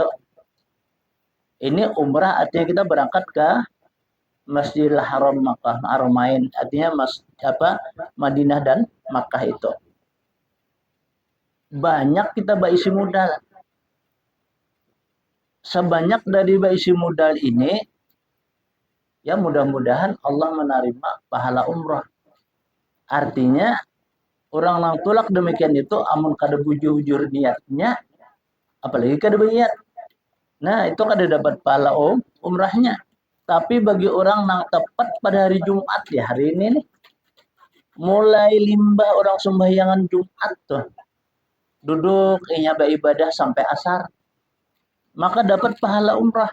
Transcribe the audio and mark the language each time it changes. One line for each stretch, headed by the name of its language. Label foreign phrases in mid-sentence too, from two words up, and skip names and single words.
Indonesian: Ini umrah artinya kita berangkat ke Masjidil Haram Makkah, Haramain, artinya Madinah dan Makkah itu. Banyak kita berisi modal. Sebanyak dari berisi modal ini, ya mudah-mudahan Allah menerima pahala umrah.
Banjar: Artinya orang yang tulak demikian itu amun kada bujur-bujur niatnya, apalagi kada berniat. Nah, itu kada dapat pahala umrahnya.
Indonesian: Tapi bagi orang yang tepat pada hari Jumat, ya hari ini nih, mulai limbah orang sembahyangan Jumat tuh, duduk inya beribadah sampai asar, maka dapat pahala umrah.